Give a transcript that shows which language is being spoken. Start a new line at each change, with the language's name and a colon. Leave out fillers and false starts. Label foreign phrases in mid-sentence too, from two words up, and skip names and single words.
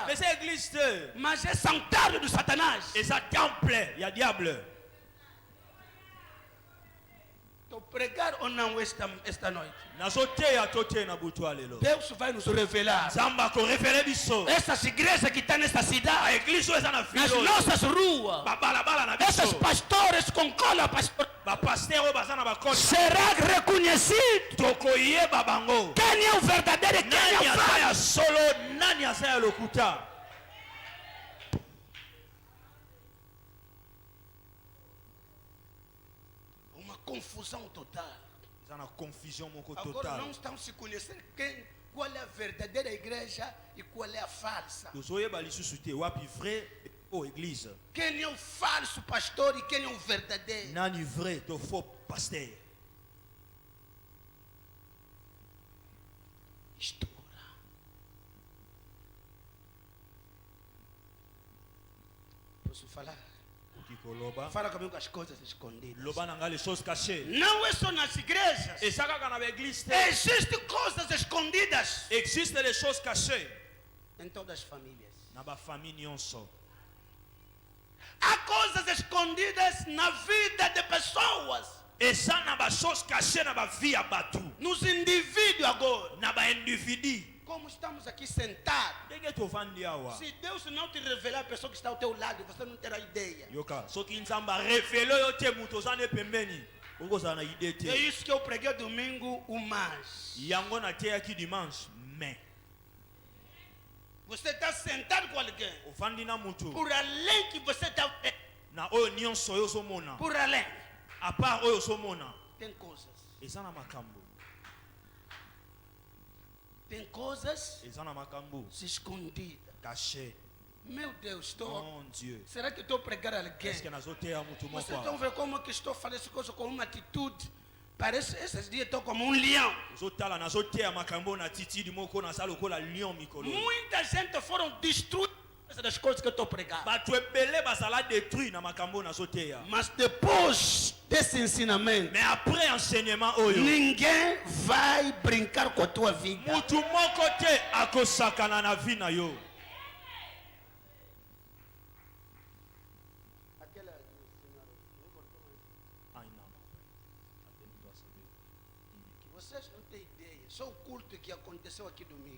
French: Mais c'est église te.
Portuguese: Mas é santuário do Satanás.
Lingala: Eza temple ya diable.
Portuguese: Estou pregar ou não esta noite?
Lingala: Nazoteya tote na butu lelo.
Portuguese: Deus vai nos revelar.
Lingala: Nzamba ko révéler biso.
Portuguese: Essas igrejas que estão nesta A cidade,
Lingala: église oyo eza na
Portuguese: nas
Lingala: ville oyo.
Portuguese: nossas ruas,
Lingala: Ba balabala na
Portuguese: essas
Lingala: biso.
Portuguese: pastores com cola pastor,
Lingala: Ba pasteur oyo baza na bakota.
Portuguese: será reconhecido
Lingala: Tokoyeba bango.
Portuguese: quem é o verdadeiro e quem
Lingala: Nani
Portuguese: é o
Lingala: aza
Portuguese: falso.
Lingala: ya solo, nani aza ya lokuta.
Portuguese: Uma confusão total.
Lingala: Eza na confusion moko
Portuguese: Agora não
Lingala: total.
Portuguese: estão se conhecendo qual é a verdadeira igreja e qual é a falsa.
Lingala: Tozoyeba lisusu te wapi vrai o église.
Portuguese: Quem é o falso pastor e quem é o verdadeiro.
Lingala: Nani vrai to
French: faux pasteur.
Portuguese: Mistura. Posso falar?
Lingala: Okikoloba.
Portuguese: Fala comigo as coisas escondidas.
Lingala: Loba na nga
French: les choses cachées.
Portuguese: Não é só nas igrejas.
Lingala: Eza kaka na baéglise te.
Portuguese: Existem coisas escondidas
French: Existe des choses cachées
Portuguese: em todas as famílias.
Lingala: na bafamille nyonso.
Portuguese: Há coisas escondidas na vida de pessoas,
Lingala: Eza na ba
French: choses cachées
Lingala: na ba vie ya bato.
Portuguese: nos indivíduos agora.
Lingala: Na ba individu.
Portuguese: Como estamos aqui sentados.
Lingala: Ndenge tovandi awa.
Portuguese: Se Deus não te revelar a pessoa que está ao teu lado, você não terá ideia.
Lingala: Yoka, soki nzambe arefele oyo te moto oza nde pembeni okozala na ide
Portuguese: É
Lingala: te.
Portuguese: isso que eu preguei domingo, o mais.
Lingala: Yango nateyaki
French: dimanche mais
Portuguese: Você está sentado com alguém.
Lingala: ofandi na moto
Portuguese: Por além que você está vendo,
Lingala: na oyo nyonso oyo ozomona
Portuguese: por além,
French: a part
Lingala: oyo ozomona
Portuguese: tem coisas.
Lingala: eza na makambo
Portuguese: Tem coisas
Lingala: eza na makambo
Portuguese: escondidas.
Lingala: caché.
Portuguese: Meu Deus, estou.
French: Mon Dieu,
Portuguese: Será que estou a pregar a alguém?
French: est-ce que
Lingala: nazoteya moto moko
Portuguese: Vocês estão
Lingala: awa?
Portuguese: vendo como que estou falando essa coisa com uma atitude? Parece esses dias estou como um leão.
Lingala: ozotala nazoteya makambo na titidi moko naza lokola lion mikolo.
Portuguese: Muita gente foram destruídas causa das coisas que eu estou pregando.
Lingala: bato ebele bazala détruit na makambo nazoteya.
Portuguese: Mas depois desse ensinamento,
French: Mais après enseignement oyo,
Portuguese: ninguém vai brincar com a tua vida.
Lingala: mutu moko te akosakana na vie na yo.
Portuguese: Vocês não têm ideia. Só o culto que aconteceu aqui domingo.